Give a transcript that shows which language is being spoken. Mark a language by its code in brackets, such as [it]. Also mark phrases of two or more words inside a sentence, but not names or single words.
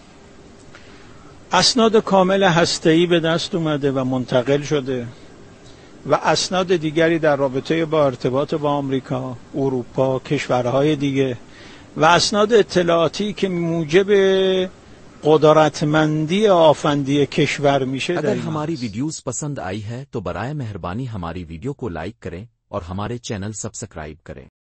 [fa] اسناد کامل هسته‌ای به دست اومده و منتقل شده و اسناد دیگری در رابطه با ارتباط با آمریکا، اروپا، کشورهای دیگه و اسناد اطلاعاتی که موجب قدرتمندی آفندی کشور میشه. [ur] اگر ہماری ویڈیوز پسند آئی ہے تو برائے مہربانی ہماری ویڈیو کو لائک کریں اور ہمارے [en] channel subscribe [ur] کریں۔